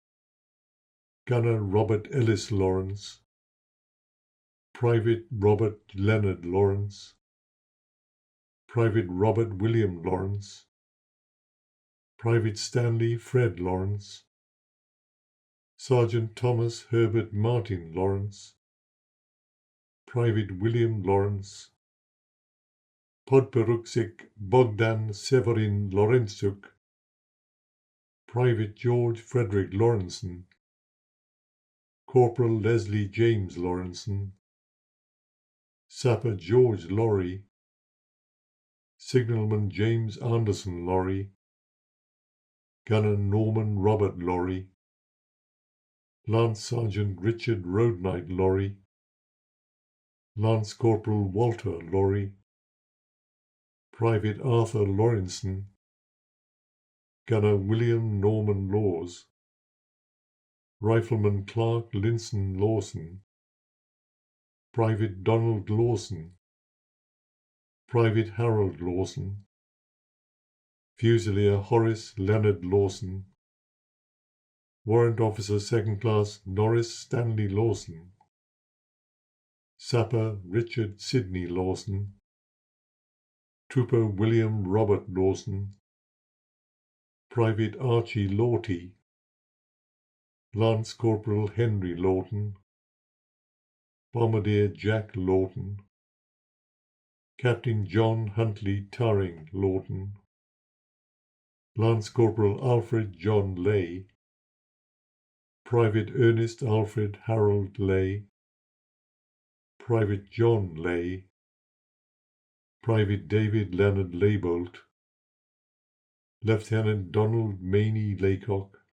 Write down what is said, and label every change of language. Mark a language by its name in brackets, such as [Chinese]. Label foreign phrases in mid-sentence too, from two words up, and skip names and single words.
[English] Gunner Robert Ellis Lawrence, Private Robert Leonard Lawrence, Private Robert William Lawrence, Private Stanley Fred Lawrence, Sergeant Thomas Herbert Martin Lawrence, Private William Lawrence, Podporuczek Bogdan Severin Lorenzuk, Private George Frederick Lawrenson, Corporal Leslie James Lawrenson, Sapper George Lorry, Signalman James Anderson Lorry, Gunner Norman Robert Lorry, Lance Sergeant Richard Roadnight Lorry, Lance Corporal Walter Lorry, Private Arthur Lawrenson, Gunner William Norman Laws, Rifleman Clark Linson Lawson, Private Donald Lawson, Private Harold Lawson, Fusilier Horace Leonard Lawson, Warrant Officer 2nd Class Norris Stanley Lawson, Sapper Richard Sidney Lawson, Trooper William Robert Lawson, Private Archie Lawty, Lance Corporal Henry Lawton, Bombardier Jack Lawton, Captain John Huntley Tarring Lawton, Lance Corporal Alfred John Lay, Private Ernest Alfred Harold Lay, Private John Lay, Private David Leonard Laybolt, Lieutenant Donald Maney Laycock,